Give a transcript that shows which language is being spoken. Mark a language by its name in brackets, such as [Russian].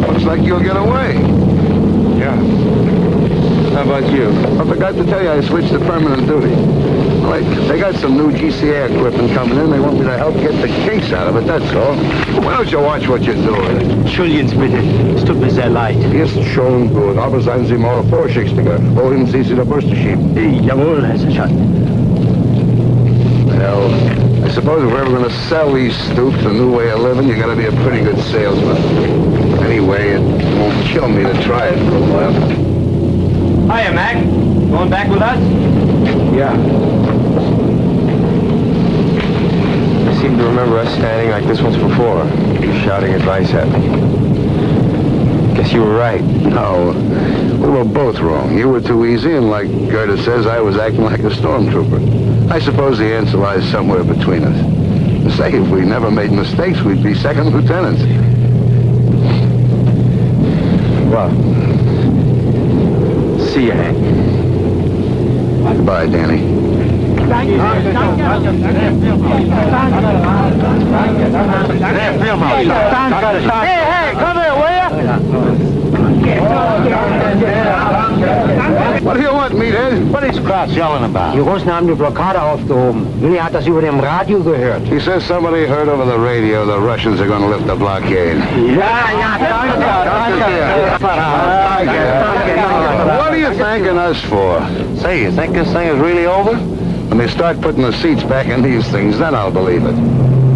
[English] Looks like you'll get away. Yeah. How about you? I forgot to tell you I switched to permanent duty. Like, they got some new GCA equipment coming in. They want me to help get the kinks out of it, that's all. Why don't you watch what you're doing? [German] Entschuldigen Sie bitte. Es tut mir sehr leid. Ist schon gut, aber seien Sie mal vorsichtiger. Wohin Sie die Bürste schieben? Jawohl, Herr Sergeant. [English] Well, I suppose if we're ever going to sell these stoops, a new way of living, you got to be a pretty good salesman. Anyway, it won't kill me to try it for a while. Hiya, Mac. Going back with us? Yeah. I seem to remember us standing like this once before, shouting advice at me. Guess you were right. No, we were both wrong. You were too easy, and like Gerda says, I was acting like a stormtrooper. I suppose the answer lies somewhere between us. Say, if we never made mistakes, we'd be second lieutenants. Well, see you, Hank. Goodbye, Danny. Hey, come here, will you? What do you want, meathead? What is Kraus yelling about? [German] Die Russen haben die Blockade aufgehoben. Willi hat das über dem Radio gehört. [English] He says somebody heard over the radio the Russians are going to lift the blockade. What are you thanking us for? Say, you think this thing is really over? When they start putting the seats back in these things, then I'll believe it.